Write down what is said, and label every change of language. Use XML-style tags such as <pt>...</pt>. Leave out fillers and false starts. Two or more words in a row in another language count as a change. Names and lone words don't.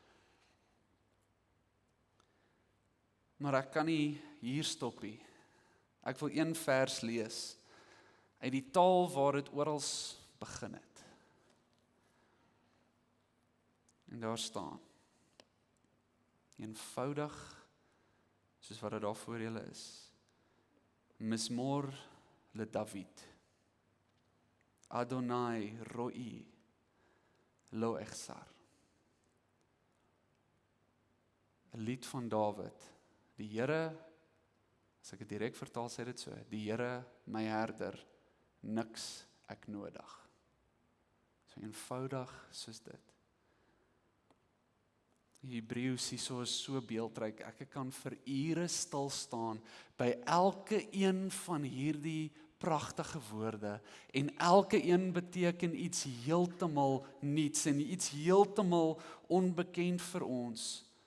<af>Maar ek kan nie hier stop nie. Ek wil een vers lees uit die taal waar dit oral begin het. En daar staan, eenvoudig, soos wat dit daar voor julle is,</af> <he>Mismor le David, Adonai roi lo echsar.</he> <af>'n lied van Dawid. Die Here, as ek dit direk vertaal, sê dit so, die Here my herder, niks ek nodig. So eenvoudig soos dit. Hebreëus hierso is so beeldryk, ek kan vir ure stil staan by elke een van hierdie pragtige woorde, en elke een beteken iets heeltemal niets, en iets heeltemal onbekend vir ons.</af>